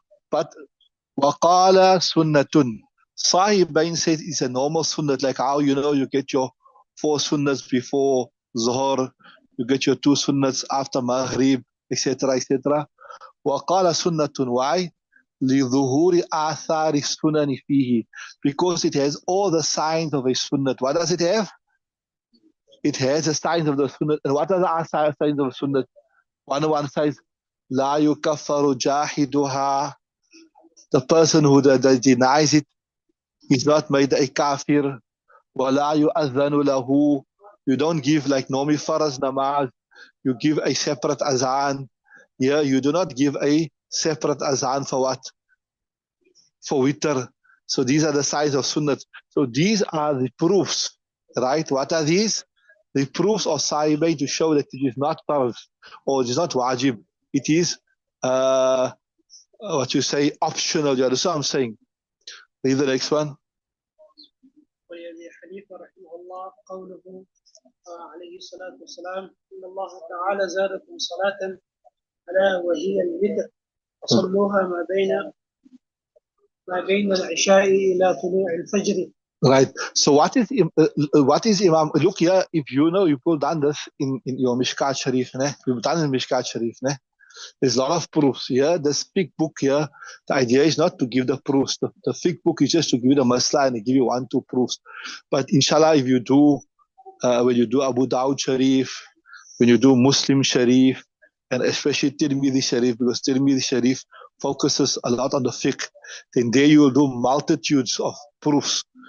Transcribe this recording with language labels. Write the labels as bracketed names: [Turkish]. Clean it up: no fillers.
[English] But waqala sunnatun. Sahibain said it's a normal sunnat, like how you get your 4 sunnats before Zuhr, you get your 2 sunnats after Maghrib, etc., etc. [Arabic] وقال سنة. [English] Why? [Arabic] لظهور آثار السنن فيه. [English] Because it has all the signs of a sunnah. What does it have? It has the signs of the sunnah. And what are the signs of sunnah? One says, [Arabic] لا يكفر جاحدها. [English] The person who denies it is not made a kafir. [Arabic] ولا يؤذن له. [English] You don't give like normally faraz namaz. You give a separate azan. Yeah, you do not give a separate azan for what? For witr. So these are the signs of sunnah. So these are the proofs, right? What are these? The proofs of sahibain to show that it is not farz or it is not wajib. It is what you say optional. You understand what I'm saying? Read the next one. [Arabic] ولأبي حنيفة رحمه الله قوله عليه الصلاة والسلام إن الله تعالى زادكم صلاة ألا وهي الوتر فصلوها ما بين ما بين العشاء إلى طلوع الفجر. [English] Right. So what is Imam? Look here, if you know, you've done this in your Mishkat Sharif, ne? You've done in Mishkat Sharif, ne? There's a lot of proofs here. This big book here, the idea is not to give the proofs. The big book is just to give you the masla and give you 1-2 proofs. But inshallah, if you do, when you do Abu Dawud Sharif, when you do Muslim Sharif, and especially Tirmidhi Sharif, because Tirmidhi Sharif focuses a lot on the fiqh, then there you will do multitudes of proofs.